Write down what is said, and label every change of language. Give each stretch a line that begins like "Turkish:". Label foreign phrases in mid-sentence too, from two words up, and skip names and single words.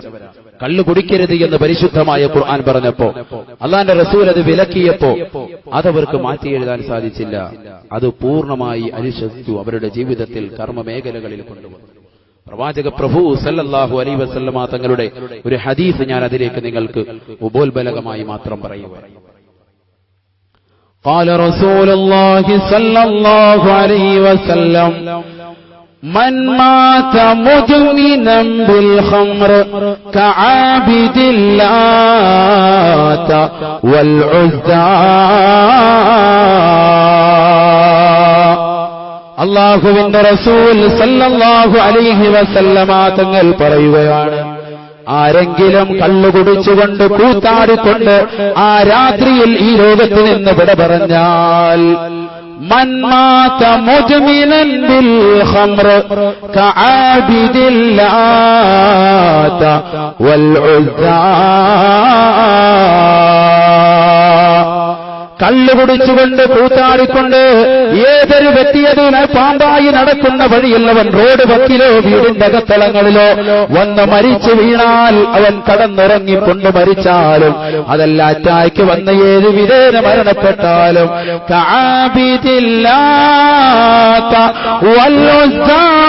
Malayalam: കള്ളു കുടിക്കരുത് എന്ന് പരിശുദ്ധമായ ഖുർആൻ പറഞ്ഞപ്പോ, അല്ലാഹുവിന്റെ റസൂൽ അത് വിലക്കിയപ്പോ അതവർക്ക് മാറ്റി എഴുതാൻ സാധിച്ചില്ല. അത് പൂർണ്ണമായി അനുശാസിച്ചു, അവരുടെ ജീവിതത്തിൽ കർമ്മ മേഖലകളിൽ കൊണ്ടുവന്നു. പ്രവാചക പ്രഭു
Arabic: صلى الله عليه وسلم
Malayalam: തങ്ങളുടെ ഒരു ഹദീസ് ഞാൻ അതിലേക്ക് നിങ്ങൾക്ക് ഉപോത്ബലകമായി മാത്രം പറയുക.
Arabic: قال رسول الله صلى الله عليه وسلم من مات مدمنا بالخمر كعابد اللات والعزى.
Malayalam: അല്ലാഹുവിന്റെ റസൂൽ
Arabic: صلى الله عليه وسلم
Malayalam: തങ്ങൾ പറയുകയാണ്, ആരെങ്കിലും കള്ളുകുടിച്ചുകൊണ്ട് കൂത്താടിക്കൊണ്ട് ആ രാത്രിയിൽ ഈ ലോകത്ത് നിന്ന് വിട പറഞ്ഞാൽ,
Arabic: من مات مدمنا بالخمر كعابد اللات والعزى.
Malayalam: കള്ളുകുടിച്ചുകൊണ്ട് കൂത്താടിക്കൊണ്ട് ഏതൊരു വ്യക്തിയതിന് പാമ്പായി നടക്കുന്ന വഴിയുള്ളവൻ റോഡ് വക്കിലോ വീടിന്റെ അകത്തളങ്ങളിലോ വന്ന് മരിച്ചു വീണാൽ അവൻ കടന്നുറങ്ങിക്കൊണ്ട് മരിച്ചാലും അതല്ല അറ്റാക്ക് വന്ന് ഏത് വിധേന മരണപ്പെട്ടാലും
Arabic: كعابد اللات والعزى.